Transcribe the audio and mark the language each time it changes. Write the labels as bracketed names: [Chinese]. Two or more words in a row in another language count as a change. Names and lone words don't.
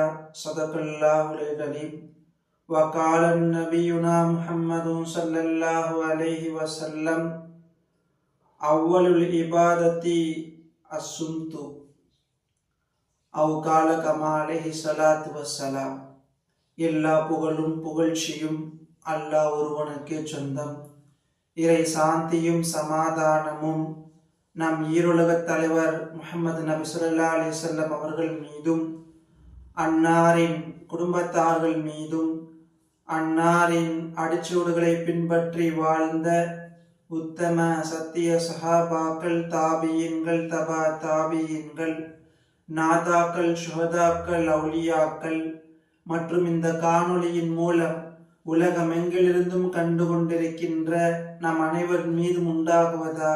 [Arabic] صدق الله العظيم. وقال نبينا محمد صلى الله عليه وسلم أول العبادة الصمت أو قال كما عليه الصلاة والسلام. [Tamil] எல்லா புகழும் புகழ்ச்சியும் அல்லாஹ் ஒருவனுக்கே சொந்தம். இறை சாந்தியும் சமாதானமும் நம் ஈருலகத் தலைவர் முஹம்மது நபி [Arabic] صلى الله عليه [Tamil] வஸல்லம் அவர்கள் மீதும், அன்னாரின் குடும்பத்தார்கள் மீதும், அன்னாரின் அடிச்சுவடுகளை பின்பற்றி வாழ்ந்த உத்தம சத்திய சஹாபாக்கள், தாபியீன்கள், தபா தாபியீன்கள், நாதாக்கள், சுஹதாக்கள், அவுலியாக்கள் மற்றும் இந்த காணொளியின் மூலம் உலகமெங்கிலிருந்தும் கண்டு கொண்டிருக்கின்ற நம் அனைவர் மீதும் உண்டாகுவதாக.